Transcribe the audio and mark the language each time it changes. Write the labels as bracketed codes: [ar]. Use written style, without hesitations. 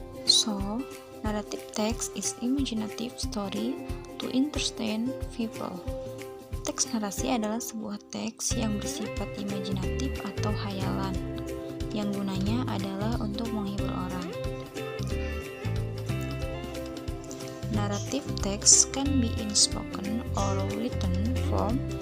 [en] So, narrative text is imaginative story to entertain people. [id] Teks narasi adalah sebuah teks yang bersifat imajinatif atau hayalan, yang gunanya adalah untuk menghibur orang. [en] Narrative text can be in spoken or written form.